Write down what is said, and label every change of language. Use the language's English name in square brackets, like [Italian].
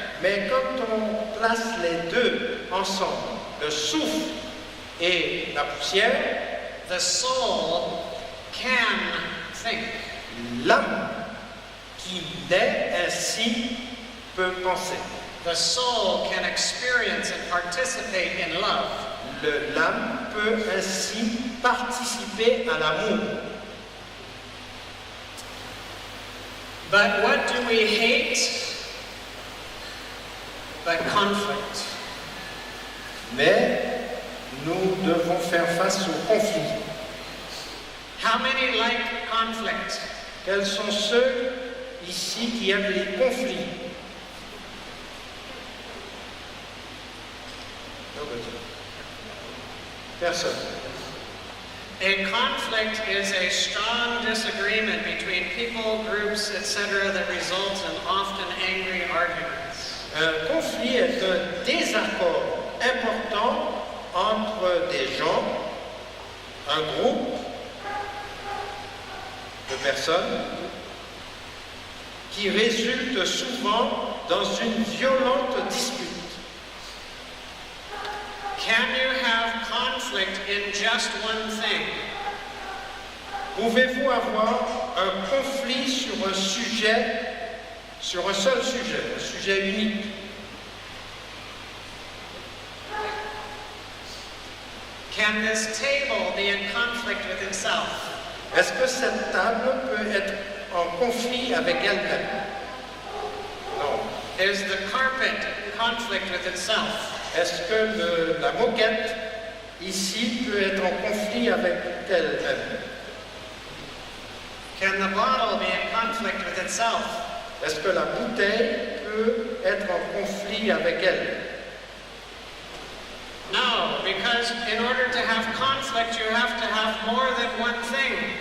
[French] Mais quand on place les deux ensemble, le souffle et la poussière, [English] the soul can think. [French] l'âme qui naît ainsi peut penser. [English] The soul can experience and participate in love. [French] L'âme peut ainsi participer à l'amour. [English] But what do we hate but conflict. [French] Mais nous devons faire face au conflit. [English] How many like conflict? [French] Quels sont ceux ici qui aiment les conflits? Personne. [English] A conflict is a strong disagreement between people, groups, etc. that results in often angry arguments. [French] Un conflit est un désaccord important entre des gens, un groupe de personnes, qui résulte souvent dans une violente dispute. [English] Can you have conflict in just one thing? [French] Pouvez-vous avoir un conflit sur un sujet, sur un seul sujet, un sujet unique? [English] Can this table be in conflict with itself? [French] Est-ce que cette table peut être en conflit avec elle-même? Non. [English] Is the carpet in conflict with itself? [French] Est-ce que la moquette ici peut être en conflit avec elle-même? [English] Can the bottle be in conflict with itself? [French] Est-ce que la bouteille peut être en conflit avec elle? [English] No, because in order to have conflict, you have to have more than one thing.